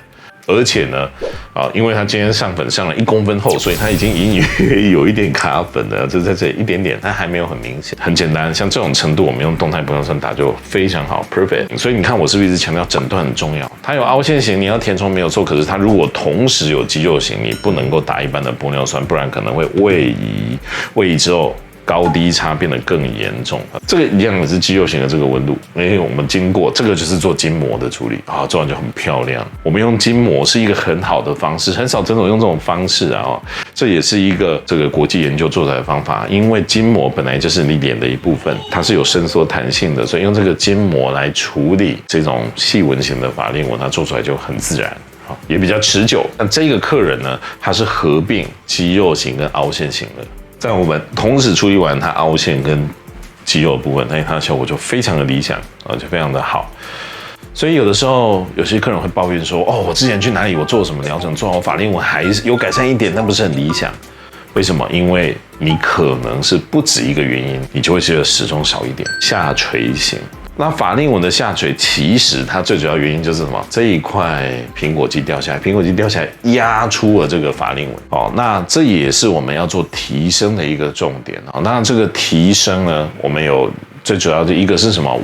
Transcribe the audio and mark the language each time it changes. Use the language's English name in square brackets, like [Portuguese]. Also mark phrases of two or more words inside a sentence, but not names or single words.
[Chinese] 而且呢，因為它今天上粉上了1公分厚，所以它已經隱約有一點卡粉了，就在這裡一點點，它還沒有很明顯，很簡單。像這種程度，我們用動態玻尿酸打就非常好 ，perfect。所以你看，我是不是一直強調診斷很重要？它有凹陷型，你要填充沒有錯，可是它如果同時有肌肉型，你不能夠打一般的玻尿酸，不然可能會位移，位移之後高低差變得更嚴重。這個一樣也是肌肉型的這個紋路，因為我們經過這個就是做筋膜的處理啊，做完就很漂亮。我們用筋膜是一個很好的方式，很少診所用這種方式啊。這也是一個這個國際研究做出來的方法，因為筋膜本來就是你臉的一部分，它是有伸縮彈性的，所以用這個筋膜來處理這種細紋型的法令紋，它做出來就很自然。也比較持久。那這個客人呢，他是合併肌肉型跟凹陷型的。在我們同時處理完它凹陷跟肌肉的部分，那它的效果就非常的理想，就非常的好。所以有的時候有些客人会抱怨說，哦，我之前去哪裡我做什麼療程，做好法令紋還是有改善一點，但不是很理想。為什麼？因為你可能是不止一個原因，你就會覺得始終少一點。下垂型。那法令紋的下垂，其實它最主要原因就是什麼？這一塊蘋果肌掉下來，蘋果肌掉下來壓出了這個法令紋哦。那這也是我們要做提升的一個重點哦。那這個提升呢，我們有最主要的一個是什麼？